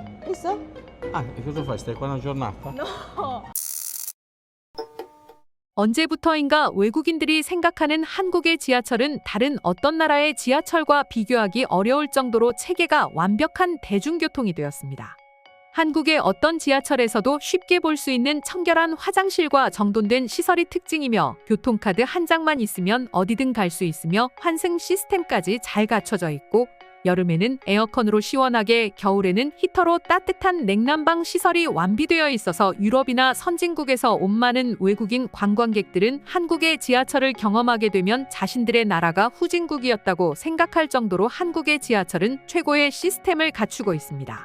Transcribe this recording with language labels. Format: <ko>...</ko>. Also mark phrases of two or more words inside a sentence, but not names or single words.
<it>Isso? Ah, e cosa fai? Stai qua una giornata? No.</it> <ko>언제부터인가 외국인들이 생각하는 한국의 지하철은 다른 어떤 나라의 지하철과 비교하기 어려울 정도로 체계가 완벽한 대중교통이 되었습니다. 한국의 어떤 지하철에서도 쉽게 볼 수 있는 청결한 화장실과 정돈된 시설이 특징이며 교통카드 한 장만 있으면 어디든 갈 수 있으며 환승 시스템까지 잘 갖춰져 있고 여름에는 에어컨으로 시원하게 겨울에는 히터로 따뜻한 냉난방 시설이 완비되어 있어서 유럽이나 선진국에서 온 많은 외국인 관광객들은 한국의 지하철을 경험하게 되면 자신들의 나라가 후진국이었다고 생각할 정도로 한국의 지하철은 최고의 시스템을 갖추고 있습니다.</ko>